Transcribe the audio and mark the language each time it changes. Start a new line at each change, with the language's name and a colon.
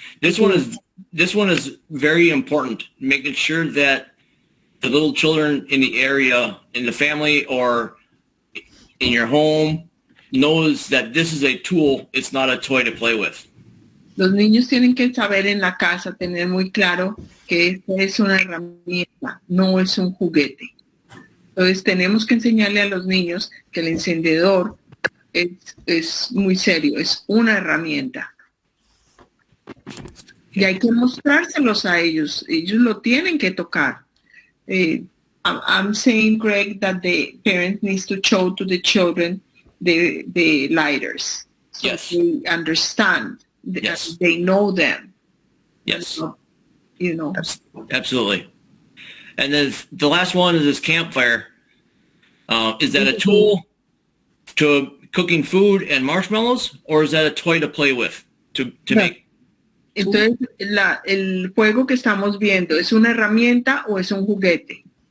English: This one is very important, making sure that the little children in the area, in the family, or in your home knows that this is a tool. It's not a toy to play with.
Spanish: Los niños tienen que saber en la casa, tener muy claro que esta es una herramienta, no es un juguete. Entonces tenemos que enseñarle a los niños que el encendedor es muy serio, es una herramienta. Y hay que mostrárselos a ellos lo tienen que tocar.
English: I'm saying, Greg, that the parents needs to show to the children the lighters. So Yes. they understand. Yes. They know them. Yes. You know. Absolutely. And then the last one is this campfire. Is that a tool to cooking food and marshmallows, or is that a toy to play with to make?
Spanish: Entonces, el juego que estamos viendo, ¿es una herramienta o es un juguete?